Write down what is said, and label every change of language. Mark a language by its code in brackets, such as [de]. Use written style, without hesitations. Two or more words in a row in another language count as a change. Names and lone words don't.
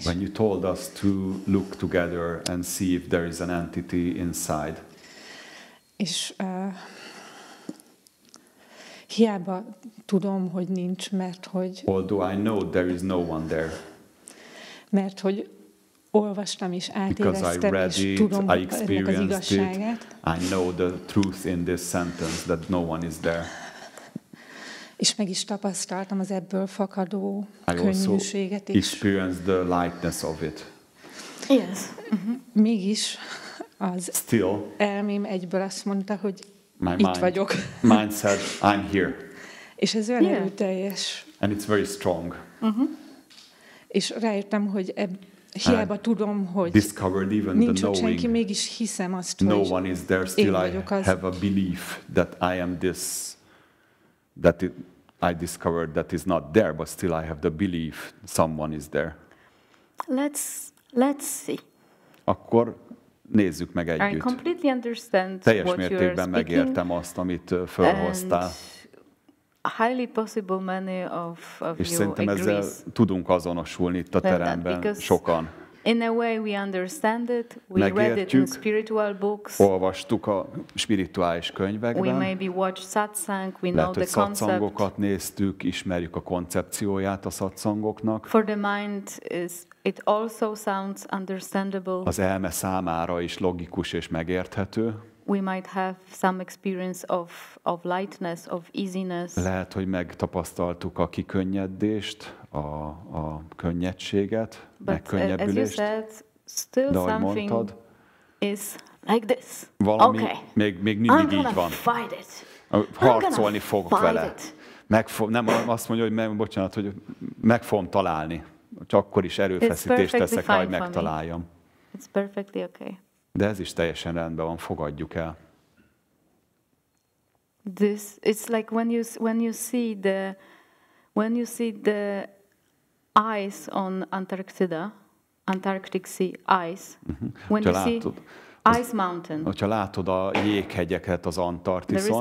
[en] When you told us to look together and see if there is an entity inside. [hu] És hiába tudom, hogy nincs, mert hogy... [en] Although I know there is no one there. [hu] Mert hogy olvastam és átéreztem, és tudom ennek az igazságát. [en] I know the truth in this sentence, that no one is there. [hu] És meg is tapasztaltam az ebből fakadó könnyűséget is. [en] I also experienced the lightness of it. Yes. [hu] Mégis az elmém egyből azt mondta, hogy itt vagyok. [en] Mind said, I'm here. [hu] És ez olyan erőteljes. [en] And it's very strong. [hu] És rájöttem, hogy hiába tudom, hogy nincs ott senki, mégis hiszem azt, [en] no one is there, still I have a belief that I am this. That I discovered that is not there, but still I have the belief someone is there. Let's see. [hu] Akkor nézzük meg együtt. [en] I completely understand [hu] teljes mértékben megértem azt, amit felhoztál. [en] Highly possible many of [hu] és szerintem ezzel tudunk azonosulni itt a teremben sokan. [en] In a way we understand it, we read it in spiritual books. [hu] Olvastuk a spirituális könyvekben. [en] We maybe watch szatszang, we know [hu] lehet, [en] the [hu] hogy szatszangokat néztük, ismerjük a koncepcióját a szatszangoknak. [en] For the mind it also sounds understandable. [hu] Az elme számára is logikus és megérthető. [en] We might have some experience of lightness, of easiness. [hu] Lehet, hogy megtapasztaltuk a kikönnyedést, a könnyedséget, megkönnyebbülést. [en] As you said, still [hu] de ahogy [en] something [hu] mondtad, [en] is like this. [hu] valami [en] okay. [hu] még mindig így van. [en] Fight it. [hu] Harcolni fog vele. Nem azt mondja, hogy bocsánat, hogy meg fogom találni. Csak akkor is erőfeszítést teszek, hogy megtaláljam. [en] It's perfectly okay. [hu] De ez is teljesen rendben van, fogadjuk el. [en] It's like when you see the ice on Antarctic Sea ice. When you see ice mountain. [hu] Hogyha látod a jéghegyeket az Antarktiszon.